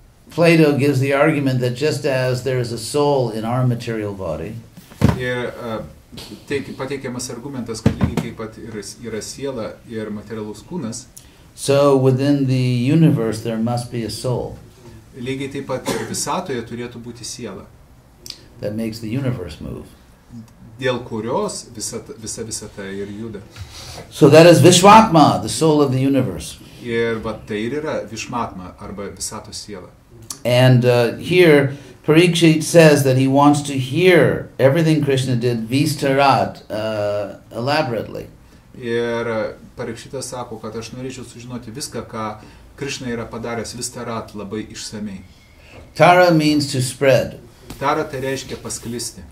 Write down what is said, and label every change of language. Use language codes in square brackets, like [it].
[en] Plato gives the argument that just as there is a soul in our material body, [lt] Ir pateikiamas argumentas, kad lygiai kaip pat yra siela ir materialus kūnas, [en] so within the universe there must be a soul [lt] lygiai taip pat ir visatoje turėtų būti siela, [en] that makes the universe move. [lt] dėl kurios visa visata ir juda. [en] So that is Vishwatma, the soul of the universe. [lt] Ir va tai ir yra Vishmatma arba visatos siela. [en] And here Parikshit says that he wants to hear everything Krishna did Vistarat elaborately. [lt] Ir Parikshitas sako, kad aš norėčiau sužinoti viską, ką Krishna yra padaręs Vistarat labai išsamei. [en] Tara means to spread. [lt] Tara tai reiškia pasklisti